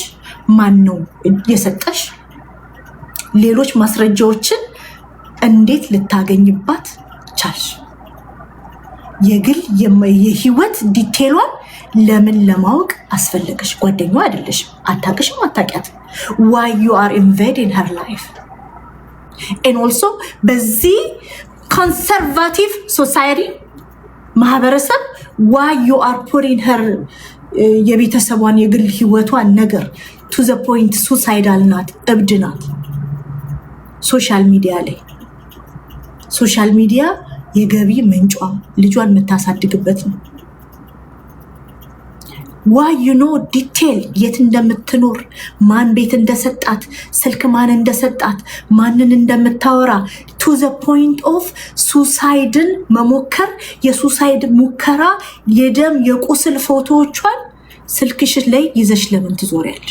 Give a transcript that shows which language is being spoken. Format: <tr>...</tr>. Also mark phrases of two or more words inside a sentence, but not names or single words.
<am>ማን ነው የሰጠሽ? ሌሎች ማስረጃዎችን እንዴት ልታገኝባት ቻልሽ? የግል የህይወት ዲቴሏን ለምን ለማወቅ አስፈለገሽ? ጓደኛዋ አይደለሽም፣ አታውቅሽም፣ አታውቂያትም።</am> <en>why you are invading her life and also</en> <am>በዚህ</am> <en>conservative society</en> <am>ማህበረሰብ</am> <en>why you are putting her</en> <am>የቤተሰቧን የግል ህይወቷን ነገር</am> <en>to the point suicidal</en> <am>ናት፣ እብድ ናት። ሶሻል ሚዲያ የገቢ ምንጯ ልጇን የምታሳድግበት ነው።</am> <en>why you know detail</en> <am>የት እንደምትኖር ማን ቤት እንደሰጣት ስልክ ማን እንደሰጣት ማንን እንደምታወራ</am> <en>to the point of suicide</en> <am>መሞከር የሱሳይድ ሙከራ የደም የቁስል ፎቶዎቿን ስልክሽ ላይ ይዘሽ ለምን ትዞሪያለሽ?</am>